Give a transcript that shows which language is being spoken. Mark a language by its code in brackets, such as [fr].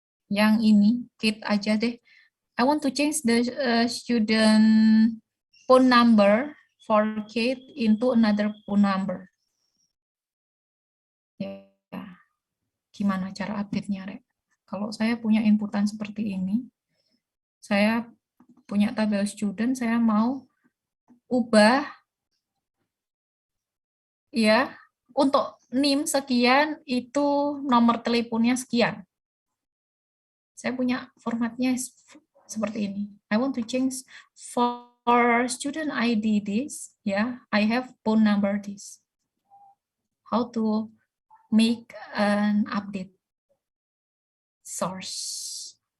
[id] Yang ini, Kit aja deh. [en] I want to change the student phone number for Kit into another phone number. [id] Gimana cara update-nya, Rek? Kalau saya punya inputan seperti ini, saya punya tabel student, saya mau ubah untuk NIM sekian, itu nomor teleponnya sekian. Saya punya formatnya seperti ini. [en] I want to change for student ID this, I have phone number this. How to make an update source.